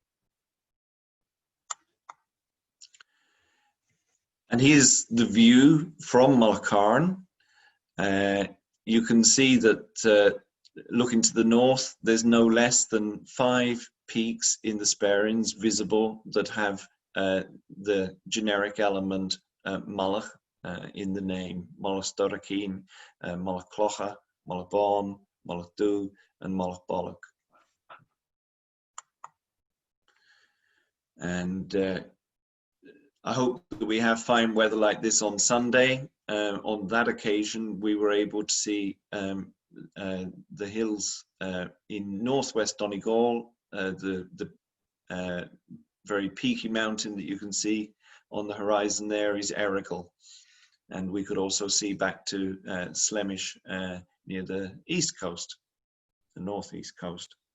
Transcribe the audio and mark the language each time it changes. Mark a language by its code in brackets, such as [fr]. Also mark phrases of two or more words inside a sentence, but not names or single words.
[en] And here's the view from Mullach Carn. You can see that looking to the north, there's no less than 5 peaks in the Sperrins visible that have the generic element Mullach in the name. Mullach Storachin, Mullach Clocha, Mullach Bawn, Mullach Du, and Mullach Bollock. And I hope that we have fine weather like this on Sunday. On that occasion, we were able to see the hills in northwest Donegal, the very peaky mountain that you can see on the horizon there is Éirinn, and we could also see back to Slemish near the east coast, the northeast coast.